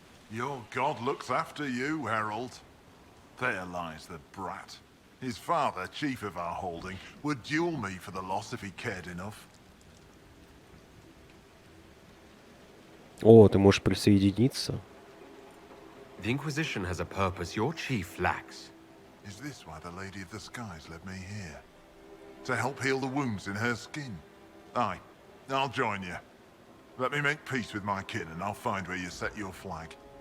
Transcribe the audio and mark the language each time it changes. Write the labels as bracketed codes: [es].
[en] Your god looks after you, Herald. There lies the brat. His father, chief of our holding, would duel me for the loss if he cared enough. [ru] О, ты можешь присоединиться. [en] The Inquisition has a purpose your chief lacks. Is this why the Lady of the Skies led me here? To help heal the wounds in her skin? Aye, I'll join you. Let me make peace with my kin and I'll find where you set your flag.